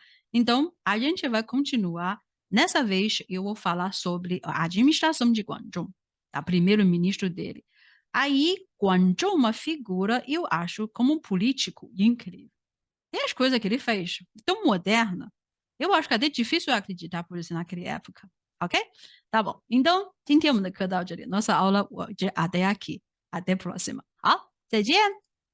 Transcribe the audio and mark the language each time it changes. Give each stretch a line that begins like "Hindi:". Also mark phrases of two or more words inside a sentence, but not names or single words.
Portuguese: Então, a gente vai continuar. Nessa vez, eu vou falar sobre a administração de Guangzhou, tá? Primeiro-ministro dele. Aí, Guangzhou é uma figura, eu acho, como um político incrível. Tem as coisas que ele fez, tão moderna. Eu acho que é até difícil acreditar por isso naquela época. Ok? Tá bom. Então,
Chinese: 今天我们的课到这里，
Portuguese: nossa aula de até aqui. Até a próxima.
Chinese: 好，再见。